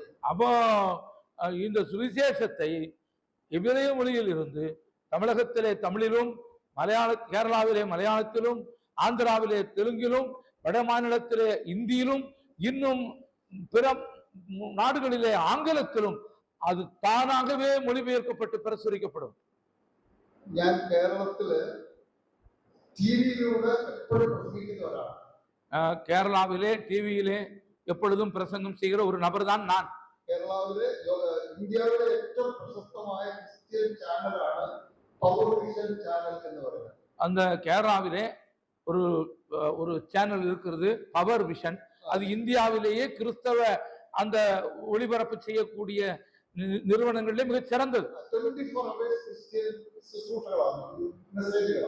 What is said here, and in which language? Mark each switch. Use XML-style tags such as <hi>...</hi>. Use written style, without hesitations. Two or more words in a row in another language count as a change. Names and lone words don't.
<ta>அப்போ இந்த சுவிசேஷத்தை எபிரேய மொழியில் இருந்து தமிழகத்திலே தமிழிலும், கேரளாவிலே மலையாளத்திலும், ஆந்திராவிலே தெலுங்கிலும், வட மாநிலத்திலே இந்தியிலும், இன்னும் பிற நாடுகளிலே ஆங்கிலத்திலும் அது தானாகவே மொழிபெயர்க்கப்பட்டு பிரசுரிக்கப்படும்.</ta> <ml>ഞാൻ കേരളത്തില് ടിവിയിലൂടെ എപ്പോഴും പ്രസംഗിക്കുന്ന ഒരാളാണ്.</ml> <ta>கேரளாவிலே டிவியிலே எப்பொழுதும் பிரசங்கம் செய்கிற ஒரு நபர் தான் நான்.</ta> <ml>കേരളാവിലെ ഇന്ത്യയിലെ ഏറ്റവും പ്രശസ്തമായ ക്രിസ്ത്യൻ ചാനലാണ് പവർ വിഷൻ ചാനൽ എന്ന് പറയുന്നത്.</ml> <ta>அந்த கேரளாவிலே ஒரு சேனல் இருக்கிறது, பவர் விஷன். அது இந்தியாவிலேயே கிறிஸ்தவ அந்த ஒளிபரப்பு செய்யக்கூடிய நிறுவனங்களிலே மிக சிறந்தது. 24 hours கிறிஸ்டியன் சுசூஷகளான மெசேஜ்கள்.</ta>